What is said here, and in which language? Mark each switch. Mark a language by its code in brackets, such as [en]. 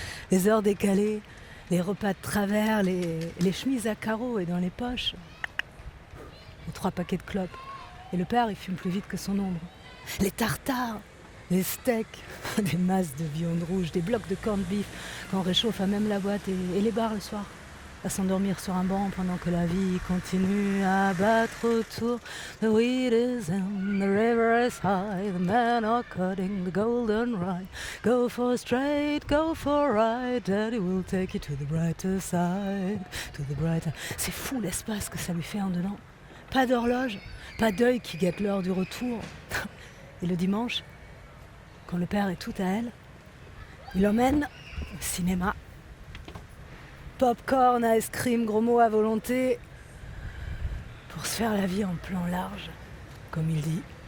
[fr] Les heures décalées, les repas de travers, les chemises à carreaux et dans les poches. Les 3 paquets de clopes. Et le père, il fume plus vite que son ombre. Les tartares, les steaks, des masses de viande rouge, des blocs de corned beef qu'on réchauffe à même la boîte et les bars le soir. À s'endormir sur un banc pendant que la vie continue à battre autour. [en] The wheat is in, the river is high, the men are cutting the golden rye. Go for straight, go for right, Daddy will take you to the brighter side, to the brighter. [fr] C'est fou l'espace que ça lui fait en dedans. Pas d'horloge, pas d'œil qui guette l'heure du retour. Et le dimanche, quand le père est tout à elle, il l'emmène au cinéma. Popcorn, [en] ice cream, [fr] gros mots à volonté, pour se faire la vie en plan large, comme il dit.